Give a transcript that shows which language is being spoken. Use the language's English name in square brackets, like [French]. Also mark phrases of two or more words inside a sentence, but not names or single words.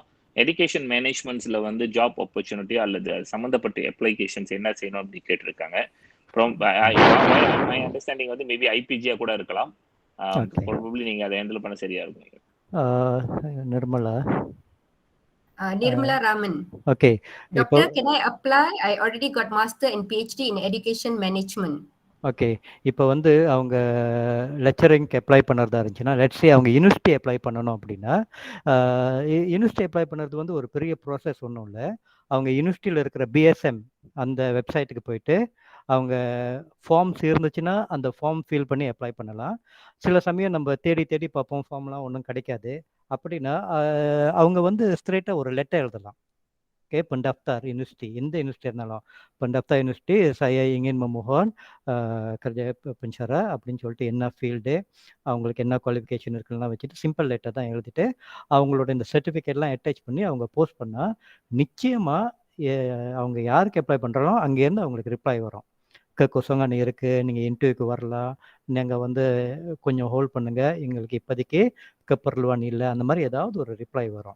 [English] education managements [Tamil] வந்து [English] job opportunity [Tamil] அல்லது சம்பந்தப்பட்ட அப்ளிகேஷன்ஸ் என்ன செய்யணும் அப்படின்னு கேட்டிருக்காங்க. [English] my understanding [Tamil] வந்து மேபி IPTA கூட இருக்கலாம். ப்ராபபிலி நீங்க அதை ஹேண்டில் பண்ண சரியா இருக்கும். நிர்மலா [English] Nirmala Raman. Okay. Doctor, can I apply? I already got master and PhD in education management. [Tamil] ஓகே, இப்போ வந்து அவங்க லெக்சரிங்க்கு அப்ளை பண்ணுறதா இருந்துச்சுன்னா, லெட்ஸே அவங்க யூனிவர்சிட்டி அப்ளை பண்ணணும் அப்படின்னா, யூனிவர்சிட்டி அப்ளை பண்ணுறது வந்து ஒரு பெரிய ப்ராசஸ் ஒன்றும் இல்லை. அவங்க யூனிவர்சிட்டியில் இருக்கிற BSM அந்த வெப்சைட்டுக்கு போயிட்டு அவங்க ஃபார்ம்ஸ் இருந்துச்சுன்னா அந்த ஃபார்ம் ஃபில் பண்ணி அப்ளை பண்ணலாம். சில சமயம் நம்ம தேடி தேடி பார்ப்போம், ஃபார்ம்லாம் ஒன்றும் கிடைக்காது. அப்படின்னா அவங்க வந்து ஸ்ட்ரெயிட்டாக ஒரு லெட்டர் எழுதலாம். ஓகே, pendaftar யூனிவர்சிட்டி, எந்த யூனிவர்சிட்டி இருந்தாலும் pendaftar யூனிவர்சிட்டி [Malay] saya ingin memohon kerja pensyarah [Tamil] அப்படின்னு சொல்லிட்டு என்ன ஃபீல்டு, அவங்களுக்கு என்ன குவாலிஃபிகேஷன் இருக்குலாம் வச்சுட்டு [English] simple letter [Tamil] தான் எழுதிட்டு அவங்களோட இந்த சர்டிஃபிகேட்லாம் அட்டாச் பண்ணி அவங்க போஸ்ட் பண்ணால் நிச்சயமாக அவங்க யாருக்கு அப்ளை பண்ணுறாங்களோ அங்கேருந்து அவங்களுக்கு ரிப்ளை வரும். கொசங்கான இருக்குது, நீங்கள் இன்டர்வியூக்கு வரலாம், நீங்கள் வந்து கொஞ்சம் ஹோல்ட் பண்ணுங்கள், எங்களுக்கு இப்போதைக்கு கப்பர்லுவான் இல்லை, அந்த மாதிரி ஏதாவது ஒரு ரிப்ளை வரும்.